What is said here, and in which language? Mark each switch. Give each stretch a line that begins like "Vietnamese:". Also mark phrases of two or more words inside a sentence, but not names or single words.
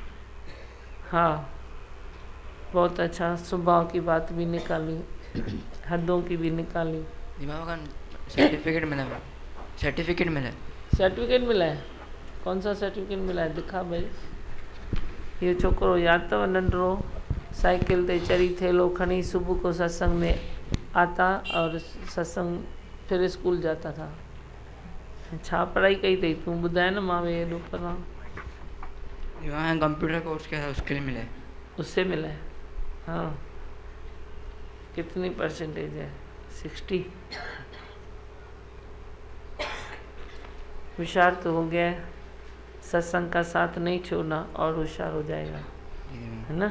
Hindi: हाँ, बहुत अच्छा, स्वभाव की बात भी निकाली, हदों की भी निकाली। सर्टिफिकेट मिला है, सर्टिफिकेट मिला है, सर्टिफिकेट मिला है। कौन सा सर्टिफिकेट मिला है, दिखा भाई। ये
Sindhi: छोकरो याद अथव नंढड़ो, साइकिल ते चढ़ी थेलो खणी
Hindi: सुबह को सत्संग में आता और सत्संग फिर स्कूल जाता था।
Sindhi: छा पढ़ाई कई अथई तूं ॿुधाए न, मां वे हेॾो पढ़ां।
Hindi: यहाँ कंप्यूटर कोर्स किया है, उसके लिए मिला है। उससे मिला है, हाँ। कितनी परसेंटेज है? 60। होशियार तो हो गया है, सत्संग का साथ नहीं छोड़ना और होशियार हो जाएगा, है ना।